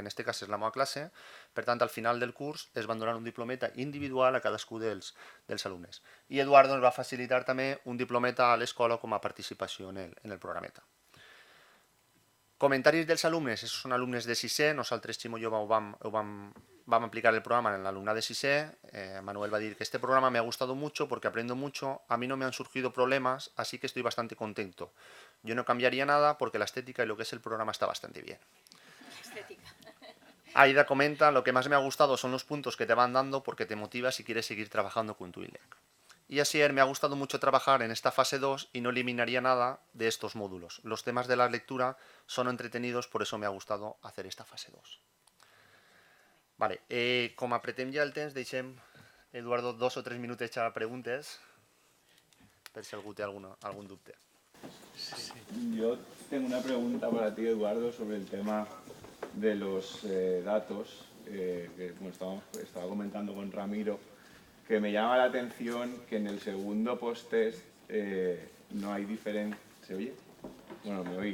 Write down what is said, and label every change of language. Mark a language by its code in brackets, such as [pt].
[ca] En aquest cas és la meva classe, per tant, al final del curs es van donar un diplometa individual a cadascú dels alumnes. I Eduardo ens va facilitar també un diplometa a l'escola com a participació en el programeta. Comentaris dels alumnes, són alumnes de 6è, nosaltres, Ximo i jo, vam aplicar el programa en l'alumnat de 6è. [es] Manuel [ca] va dir que [es] este programa me ha gustado mucho porque aprendo mucho, a mí no me han surgido problemas, así que estoy bastante contento. Yo no cambiaría nada porque la estética y lo que es el programa está bastante bien. Aida comenta, lo que más me ha gustado son los puntos que te van dando porque te motiva si quieres seguir trabajando con Twinlec. Y Asier, me ha gustado mucho trabajar en esta fase 2 y no eliminaría nada de estos módulos. Los temas de la lectura son entretenidos, por eso me ha gustado hacer esta fase 2. [ca] Vale, com apretem ja el temps, deixem, Eduardo, 2 o 3 minutets a preguntes, per si algú té algun dubte. [es] Yo tengo una pregunta para ti, Eduardo, sobre el tema de los datos, que como estaba comentando con Ramiro, que me llama la atención que en el segundo post-test no hay diferencia. ¿Se oye? Bueno, ¿me oís?